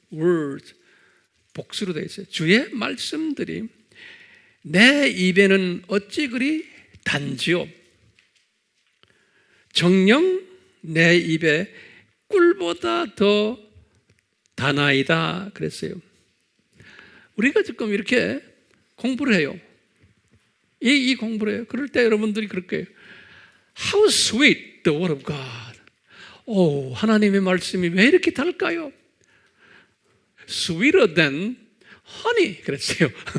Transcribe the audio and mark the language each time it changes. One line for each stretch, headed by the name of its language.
Korean: words 복수로 되어 있어요. 주의 말씀들이 내 입에는 어찌 그리 단지요 정녕 내 입에 꿀보다 더 다나이다 그랬어요. 우리가 지금 이렇게 공부를 해요. 이 공부를 해요. 그럴 때 여러분들이 그럴 거예요.
English: How sweet the word of God.
Korean: 오, 하나님의 말씀이 왜 이렇게 달까요?
English: Sweeter than honey
Korean: 그랬어요.